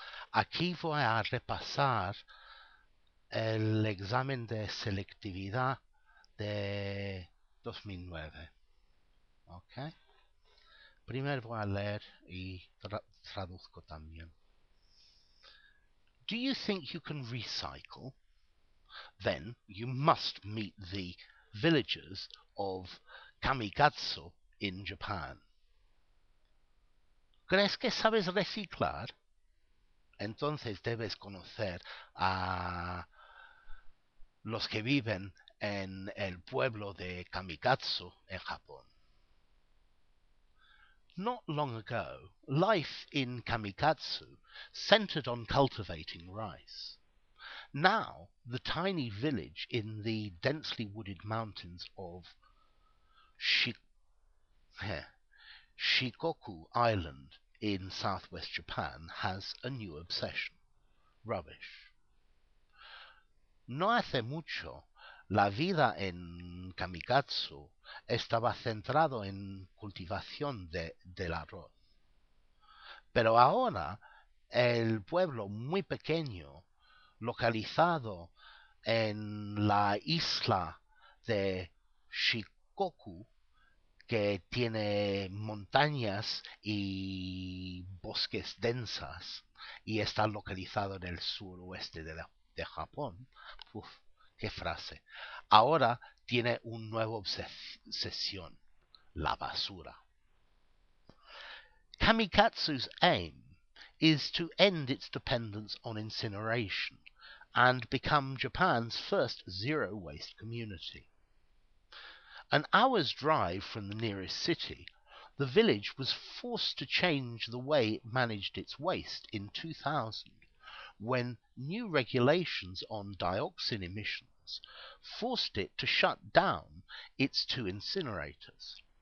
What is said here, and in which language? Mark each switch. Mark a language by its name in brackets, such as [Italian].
[Spanish] Aquí voy a repasar el examen de selectividad de 2009. ¿Ok? Primero voy a leer y traduzco también. [English] Do you think you can recycle? Then you must meet the villagers of Kamikatsu in Japan. [Spanish] ¿Crees que sabes reciclar? Entonces debes conocer a los que viven en el pueblo de Kamikatsu, en Japón. [English] Not long ago, life in Kamikatsu centered on cultivating rice. Now, the tiny village in the densely wooded mountains of Shikoku Island in southwest Japan has a new obsession: rubbish. [Spanish] No hace mucho, la vida en Kamikatsu estaba centrado en cultivación del arroz. Pero ahora el pueblo muy pequeño, localizado en la isla de Shikoku, que tiene montañas y bosques densas y está localizado en el suroeste de Japón. Uf, qué frase. Ahora tiene una nueva obsesión: la basura. [English] Kamikatsu's aim is to end its dependence on incineration and become Japan's first zero-waste community. An hour's drive from the nearest city, the village was forced to change the way it managed its waste in 2000, when new regulations on dioxin emissions forced it to shut down its 2 incinerators.